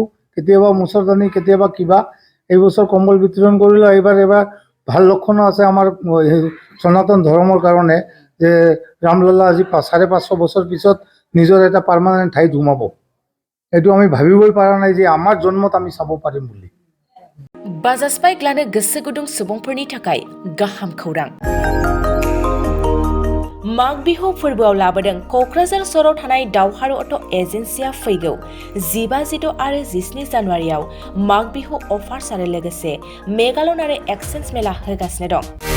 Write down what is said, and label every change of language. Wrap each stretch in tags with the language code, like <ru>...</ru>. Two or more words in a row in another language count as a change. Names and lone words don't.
<as>কেতিয়াবা মুচৰ দানি কেতিয়াবা কিবা। এই বছৰ কম্বল বিতৰণ কৰিলোঁ। এইবাৰ ভাল লক্ষণো আছে আমাৰ সনাতন ধৰ্মৰ কাৰণে যে ৰামলল্লা আজি 550 বছৰ পিছত নিজৰ এটা পাৰ্মানেণ্ট ঠাইত সোমাব। এইটো আমি ভাবিবই পৰা নাই যে আমাৰ জন্মত আমি চাব পাৰিম বুলি।</as> <brx>बाजाज बाइक लानो गोसो गुदुं सुबुंफोरनि थाखाय गाहाम खौरां। माग बिहु फोरबोआव लाबोदों क'क्राझार सहराव थानाय दावहारु अट' एजेन्सिया फैगौ 15, 16 आरो 17 जानुवारियाव माग बिहु अफार्स आरो लोगोसे मेगालन आरो एक्सचेन्ज मेला होगासिनो दं।</brx>